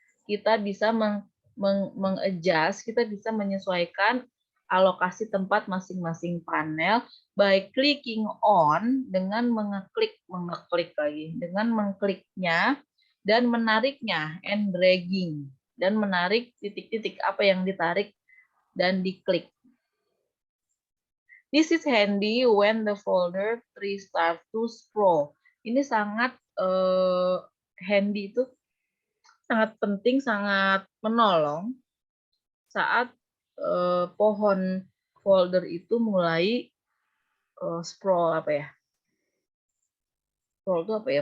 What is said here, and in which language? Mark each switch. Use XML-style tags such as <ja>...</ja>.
<id>Kita bisa mengadjust, kita bisa menyesuaikan alokasi tempat masing-masing panel</id> <en>by clicking on,</en> <id>dengan mengeklik lagi, dengan mengkliknya dan menariknya,</id> <en>and dragging,</en> <id>dan menarik titik-titik apa yang ditarik dan diklik.</id> <en>This is handy when the folder tree starts to sprawl.</en> <id>Ini sangat handy, itu sangat penting, sangat menolong saat pohon folder itu mulai sprawl apa ya? Sprawl itu apa ya?</id>